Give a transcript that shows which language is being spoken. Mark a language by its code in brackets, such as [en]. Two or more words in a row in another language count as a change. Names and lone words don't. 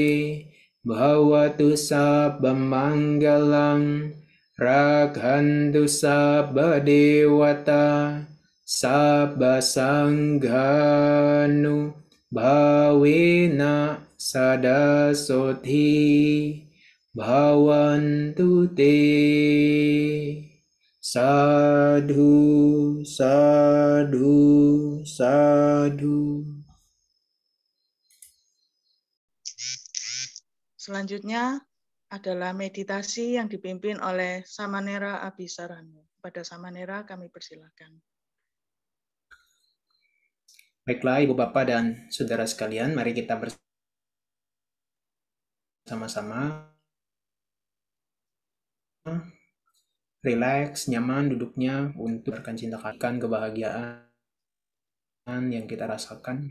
[pi] Bhavatu sabbam manggalang rakhantu sabba dewata sabba sanghanu bhavena sada soti bhavantu te. Sadhu, sadhu, sadhu. [id] Selanjutnya adalah meditasi yang dipimpin oleh Samanera Abhisarana. Pada Samanera kami persilakan. Baiklah Ibu Bapak dan Saudara sekalian, mari kita bersama-sama rileks, nyaman duduknya untuk cintakan kebahagiaan yang kita rasakan.